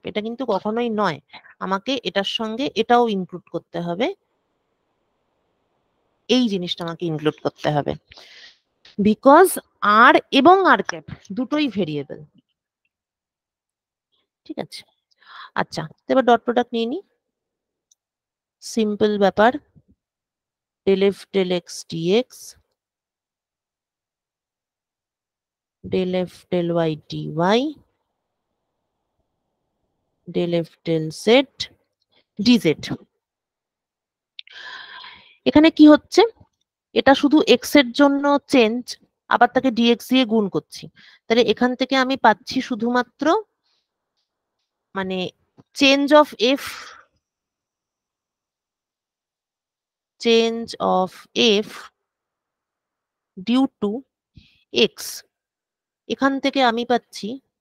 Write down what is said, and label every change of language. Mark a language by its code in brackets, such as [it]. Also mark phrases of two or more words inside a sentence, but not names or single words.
[bn] এটা কিন্তু কখনোই নয়, আমাকে এটার সঙ্গে এটাও ইনক্লুড করতে হবে, এই জিনিসটা আমাকে ইনক্লুড করতে হবে, বিকজ আর এবং আর ক্যাপ দুটোই ভেরিয়েবল। ঠিক আছে, আচ্ছা, এবার [en] dot product [bn] নিয়ে নি। সিম্পল ব্যাপার, [en] del f del x dx, del f del y dy, del f del z dz। [bn] এখানে কি হচ্ছে, এটা শুধু এক্স এর জন্য চেঞ্জ, আবার তাকে ডিএক্স দিয়ে গুণ করছি, তাহলে এখান থেকে আমি পাচ্ছি শুধুমাত্র মানে [en] change of f, change of f due to x, [bn] এখান থেকে আমি পাচ্ছি